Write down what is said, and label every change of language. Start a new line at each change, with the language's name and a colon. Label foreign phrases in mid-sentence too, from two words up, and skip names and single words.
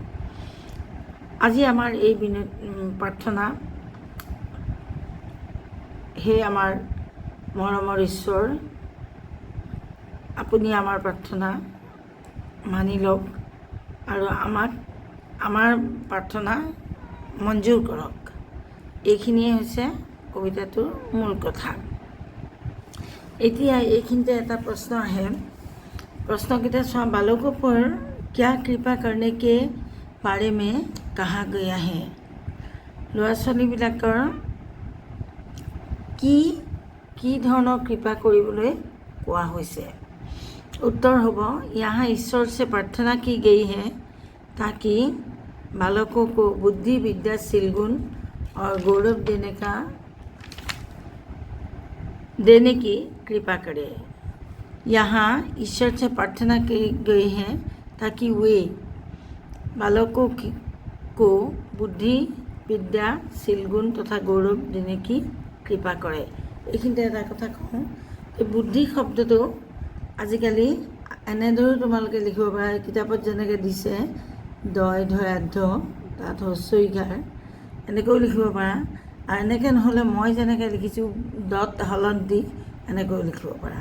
Assamese: আজি আমাৰ এই প্ৰাৰ্থনা, হে আমাৰ মৰমৰ ঈশ্বৰ, আপুনি আমাৰ প্ৰাৰ্থনা মানি লওক আৰু আমাৰ প্ৰাৰ্থনা মঞ্জুৰ কৰক। এইখিনিয়ে হৈছে কবিতাটোৰ মূল কথা। এতিয়া এইখিনিতে এটা প্ৰশ্ন আহে। প্ৰশ্নকেইটা চোৱা।
Hindi: बालकों पर क्या कृपा करने के बारे में कहा गया है?
Assamese: ল'ৰা ছোৱালীবিলাকৰ কি ধৰণৰ কৃপা কৰিবলৈ কোৱা হৈছে?
Hindi: उत्तर होगा, यहाँ ईश्वर से प्रार्थना की गई है ताकि बालकों को बुद्धि विद्या शील गुण और गौरव देने की कृपा करे। यहाँ ईश्वर से प्रार्थना की गई है ताकि वे बालकों को बुद्धि विद्या शील गुण तथा गौरव देने की कृपा करे।
Assamese: এইখিনিতে এটা কথা কওঁ, এই বুদ্ধি শব্দটো আজিকালি এনেদৰে তোমালোকে লিখিব পাৰা। কিতাপত যেনেকৈ দিছে দয় ধয়াধ্য তাত হস্যইকাৰ এনেকৈও লিখিব পাৰা। আৰু এনেকৈ নহ'লে মই যেনেকৈ লিখিছোঁ ডট হলত দি এনেকৈও লিখিব পাৰা।